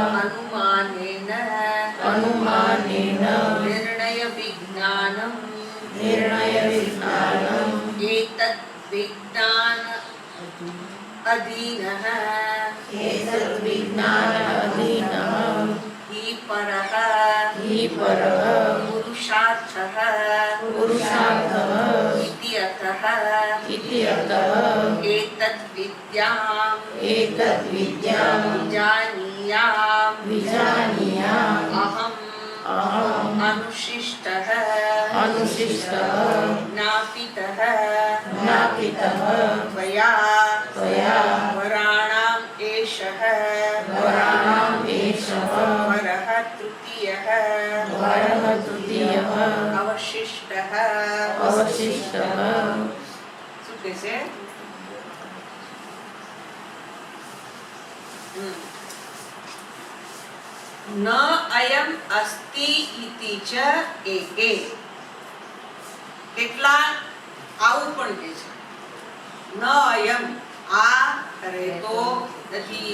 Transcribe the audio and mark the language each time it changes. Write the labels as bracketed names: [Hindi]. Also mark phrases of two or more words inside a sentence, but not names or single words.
[Sanskrit] અનુમાનેન અનુમાનેન નિર્ણય વિજ્ઞાનમ નિર્ણય વિજ્ઞાનમ એતદ્ વિજ્ઞાન અધીનઃ એતદ્ વિજ્ઞાન અધીનઃ हि परः हि પરઃ पुरुषार्थः પુરુષાર્થઃ इति अतः इति अतः एतद् विद्याम् एतद् विद्यां विजानीयाम् विजानीयाम् अहम् अहम् अनुशिष्टः अनुशिष्टः ज्ञापितः ज्ञापितः त्वया वराणाम् एषः वराणाम् एषः वरः तृतीयः वरः तृतीयः अवशिष्टः. अवशिष्टः. [Gujarati] શું કહે છે? [Sanskrit] ન અયમ અસ્તિ ઇતિ ચ એકે. [Gujarati] કેટલાક આવું પણ કહે છે [Sanskrit] ન અયમ, [Gujarati] આ રહેતો નથી.